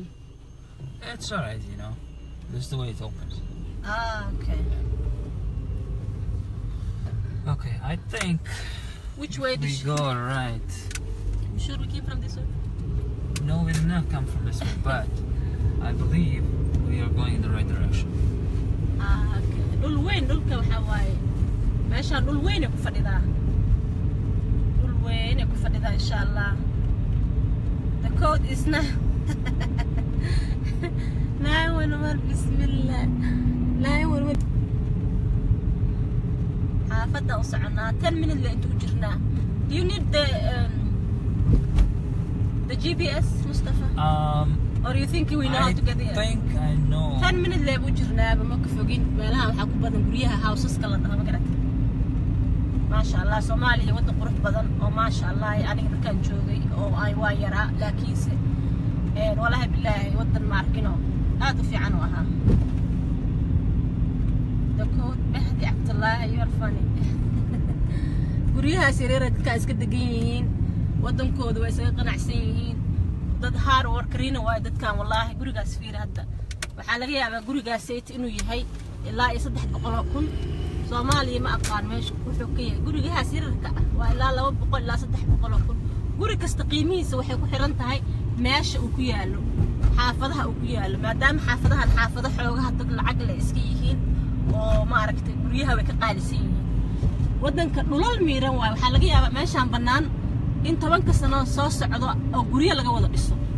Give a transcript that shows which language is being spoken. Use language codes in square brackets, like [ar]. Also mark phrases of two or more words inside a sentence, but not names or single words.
[en] It's alright, you know. This is the way it opens. Okay. Okay, I think Which way we did go right. Should we keep from this way? No, we did not come from this way, but I believe we are going in the right direction. Okay. [so] Dhul weyn dhulka waxa waaye meeshaan dhul weyn ay ku fadhidaa [ar] insha Allah. [so] The code is 911 bismillah 911 xaafadda u soconaa 10 minutes la intuu jirnaa. [en] Do you need the GPS, Mustafa? Or you think we know how to get there? I think I know. [so] 10 minutes la buu jirnaaba ma ka fogin meelaha waxa ku badan guryaha houseska la dhaho ma garata. [ar] Ma sha Allah [so] Soomaaliya wada qurux badan oo [ar] ma sha Allah [so] aniga markaan joogay oo ay waa yaraa laakiinse [ar] wallahi billahi [so] wadan ma arkino aad u fiican u ahaa. [en] The code Mahdi Abdullah you are funny. [so] guryahaas yareer dadka iska degan yihiin wadankooda way isaga qanacsan yihiin dad [en] hard workerina [so] waa dadkan wallahi gurigaas fiir hadda waxa laga yaabaa gurigaas inuu yahay ilaa 300,000 Soomaaliya ma aqaan meesha wuxuu ka yahay gurigaas yareerka waa ilaa 200 ilaa 300,000 guri kasta qiimihiisa waxay ku xiran tahay meesha uu ku yaalo xaafadaha uu ku yaalo maadaama xaafado xoogaha dad lacag leh iska yihiin oo ma aragtay guryaha way ka qaalisan yihiin wadanka dhulal miiran waay waxa laga yaabaa meeshaan banaan in 10 sano soo socdo oo guryo laga wada dhiso